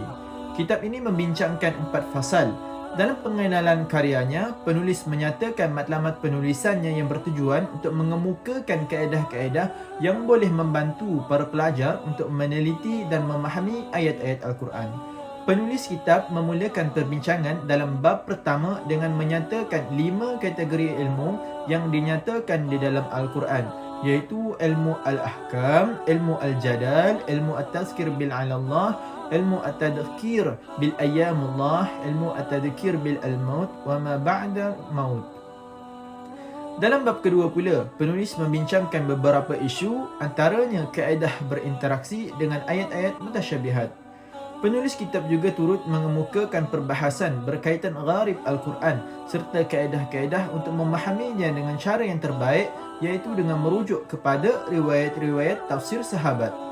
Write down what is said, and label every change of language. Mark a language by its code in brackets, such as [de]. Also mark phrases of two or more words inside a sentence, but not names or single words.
[ms] Kitab ini membincangkan 4 fasal. Dalam pengenalan karyanya, penulis menyatakan matlamat penulisannya yang bertujuan untuk mengemukakan kaedah-kaedah yang boleh membantu para pelajar untuk meneliti dan memahami ayat-ayat Al-Quran. Penulis kitab memulakan perbincangan dalam bab pertama dengan menyatakan 5 kategori ilmu yang dinyatakan di dalam Al-Quran, iaitu ilmu Al-Ahkam, ilmu Al-Jadal, ilmu [ar] التذكير بآلاء الله, [ms] ilmu [ar] التذكير بأيام الله, [ms] ilmu [ar] التذكير بالموت وما بعد الموت. [ms] Dalam bab kedua pula, penulis membincangkan beberapa isu, antaranya kaedah berinteraksi dengan ayat-ayat mutasyabihat. Penulis kitab juga turut mengemukakan perbahasan berkaitan gharib Al-Quran serta kaedah-kaedah untuk memahaminya dengan cara yang terbaik, iaitu dengan merujuk kepada riwayat-riwayat tafsir sahabat.